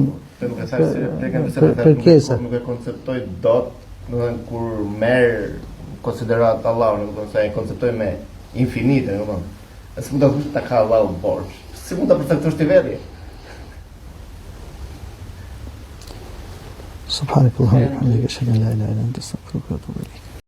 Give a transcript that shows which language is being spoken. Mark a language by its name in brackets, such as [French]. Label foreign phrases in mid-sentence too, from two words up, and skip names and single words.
[Albanian] nuk e konceptoj dot, domethënë kur merr konsiderat Allahu, domethënë se ai konceptoj me infinite, domethënë. S'mund ta thosh ta ka Allahu borxh. Si mund ta përcaktosh ti vetë? [Arabic] سبحان الله وبحمده، أشهد أن لا إله إلا أنت، أستغفرك وأتوب إليك.